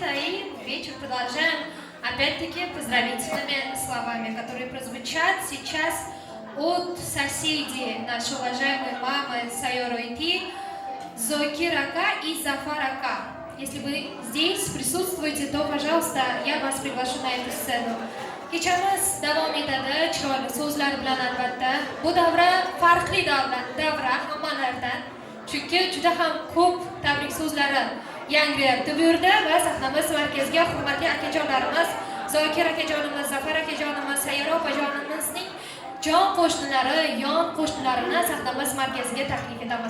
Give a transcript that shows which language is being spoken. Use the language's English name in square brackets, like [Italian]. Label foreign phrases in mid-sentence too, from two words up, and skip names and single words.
[Russian] И вечер продолжаем опять-таки поздравительными словами, которые прозвучат сейчас от соседей нашей уважаемой мамы Сайора Ити, Зокир Ака и Зафар Ака. Если вы здесь присутствуете, то, пожалуйста, я вас приглашу на эту сцену. [Uzbek] Kechamiz davom etadi chiroyli so'zlar bilan albatta. Bu davra farqli davra hammalardan. Chunki juda ham ko'p tabrik so'zlari yangrayapti bu yerda va sahnamiz markaziga hurmatli akajonlarimiz, Zokir akajonimiz, Zafar akajonimiz, Sayyora opajonimizning jon qo'shnilari, yon qo'shnilarini sahnamiz markaziga taklif etamiz.